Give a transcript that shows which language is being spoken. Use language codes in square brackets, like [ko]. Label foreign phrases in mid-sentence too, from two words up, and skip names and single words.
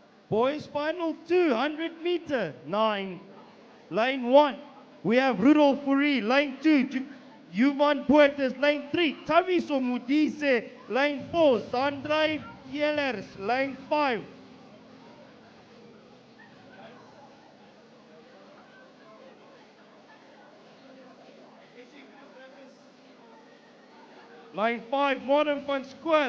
[en] Boys final 200 meter, 9. Lane 1, we have Rudolf Fourie. Lane 2, Juvan Puertas. Lane 3, Taviso Mudise. Lane 4, Sandrai Yellers. Lane 5. Lane 5, Modern van Square.